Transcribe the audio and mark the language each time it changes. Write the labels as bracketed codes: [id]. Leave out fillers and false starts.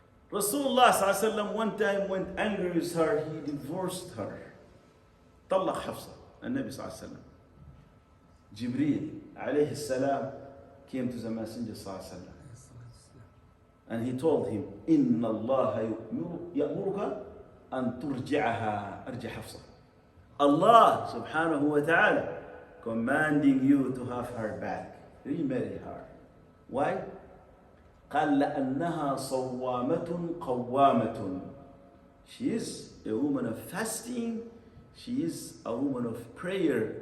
[en] Rasulullah sallallahu alaihi wasallam one time went angry with her, he divorced her. [ar] طلق حفصة, النبي صلى الله عليه وسلم. Jibreel عليه السلام [en] came to the Messenger [ar] صلى الله عليه وسلم. [en] And he told him, [ar] إن الله يأمرك أن ترجعها أرجع حفصة. [en] Allah subhanahu wa ta'ala commanding you to have her back, remarry her. Why? [ar] قال لأنها صوامة قوامة. [en] She is a woman of fasting, she is a woman of prayer.